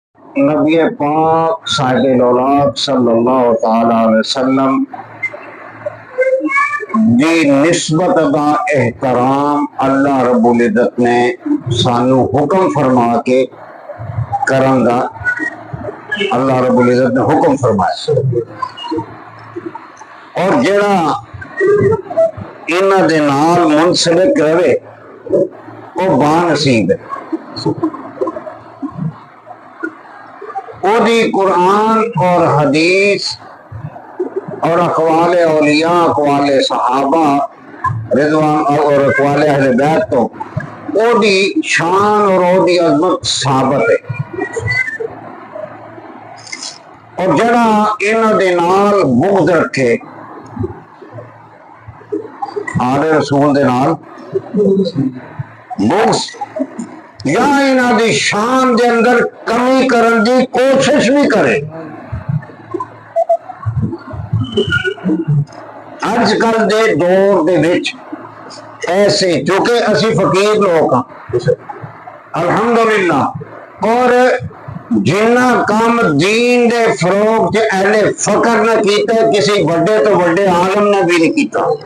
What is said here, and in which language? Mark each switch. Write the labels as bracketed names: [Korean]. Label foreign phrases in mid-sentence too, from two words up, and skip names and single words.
[Punjabi] نبی پاک صاحب الاولاد [Arabic] صلی اللہ تعالی علیہ وسلم [Punjabi] دی نسبت دا احترام اللہ رب العزت نے سانو حکم فرما کے کرن دا اللہ رب العزت نے حکم فرمایا، اور جڑا انہاں دے نال منسلک رہے وہ با نصیب ہے۔ او دی قرآن اور حدیث اور اقوال اولیاء، اقوال صحابہ رضوان اور اقوال اہل بیت تو او دی شان اور او دی عظمت ثابت ہے، اور جڑا انہاں دے نال بغض رکھے، آل رسول دے نال بغض یا انہاں دی شان دے اندر کمی کرن دی کوشش بھی کرے، اج کل دے دور دے وچ ایسے چونکہ اسی فقیر لوگ ہاں الحمدللہ، اور جنہ کام دین دے فروغ تے اہل فقر نہ کیتا کسی بڑے تو بڑے عالم نے بھی نہیں کیتا۔